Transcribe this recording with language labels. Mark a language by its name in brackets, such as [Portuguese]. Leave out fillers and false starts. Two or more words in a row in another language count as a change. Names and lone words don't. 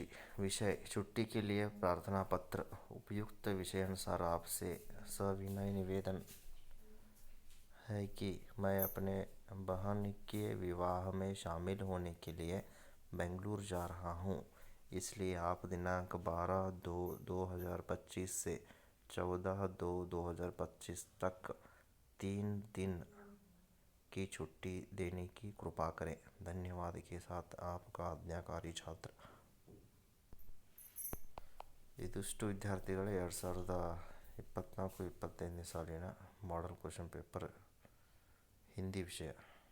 [Hindi] विषय छुट्टी के लिए प्रार्थना पत्र। उपयुक्त विषयानुसार आपसे सविनय निवेदन है कि मैं अपने बहन के विवाह में शामिल होने के लिए बेंगलुरु जा रहा हूँ, इसलिए आप दिनांक 12/2/2025 से 14/2/2025 तक 3 दिन की छुट्टी देने की कृपा करें। धन्यवाद के साथ आपका आज्ञाकारी छात्र। [Kannada] ಇದಿಷ್ಟು ವಿದ್ಯಾರ್ಥಿಗಳೇ 2024-25 ಸಾಲಿನ [English] model question paper [Kannada] ಹಿಂದಿ ವಿಷಯ.